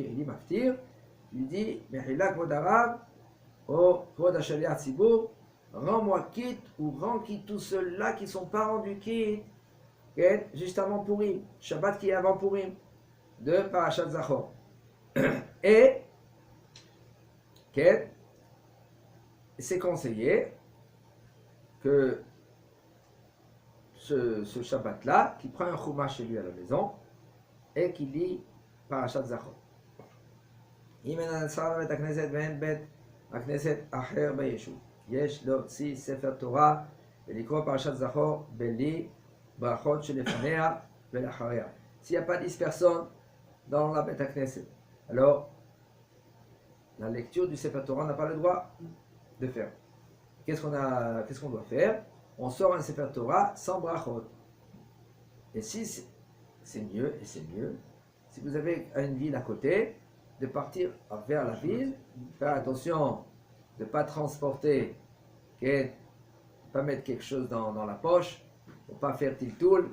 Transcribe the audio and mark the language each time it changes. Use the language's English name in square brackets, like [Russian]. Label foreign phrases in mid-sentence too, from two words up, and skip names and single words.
[French] Il dit Maftir, il dit [Hebrew] מחילה כבוד הרב, [French] au [Hebrew] כבוד שליח ציבור, [French] rends-moi quitte ou rends quitte tous ceux-là qui ne sont pas rendus quitte, juste avant Purim, Shabbat qui est avant Purim, de [Hebrew] פרשת זכור. [French] Et, c'est conseillé que ce Shabbat-là, qu'il prend un chumash chez lui à la maison et qu'il lit [Hebrew] פרשת זכור. אם אין הנסר בבית הכנסת ואין בית הכנסת אחר ביישוב, יש להוציא ספר תורה ולקרוא פרשת זכור בלי ברכות שלפניה ולאחריה. [French] S'il n'y a pas 10 personnes dans la [Hebrew] בית כנסת, [French] alors la lecture du [Hebrew] ספר תורה [French] n'a pas le droit de faire. Qu'est-ce qu'on doit faire? On sort un [Hebrew] ספר תורה [French] sans brachot. Et si c'est mieux, et c'est mieux, si vous avez une ville à côté, de partir vers la ville, faire attention de ne pas transporter, de ne pas mettre quelque chose dans la poche, pour ne pas faire tiltoul.